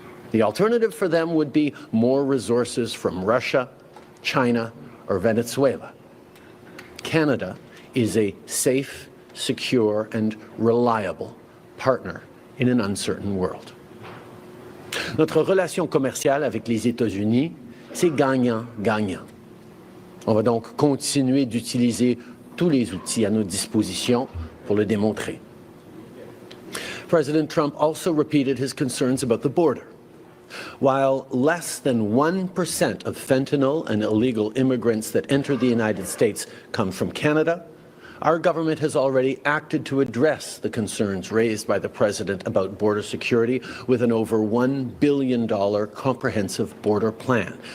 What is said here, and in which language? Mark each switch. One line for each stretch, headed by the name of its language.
English: The alternative for them would be more resources from Russia, China, or Venezuela. Canada is a safe, secure, and reliable partner in an uncertain world.
French: Notre relation commerciale avec les États-Unis, c'est gagnant-gagnant. On va donc continuer d'utiliser tous les outils à nos dispositions pour le démontrer.
English: President Trump also repeated his concerns about the border. While less than 1% of fentanyl and illegal immigrants that enter the United States come from Canada, our government has already acted to address the concerns raised by the President about border security with an over $1 billion comprehensive border plan.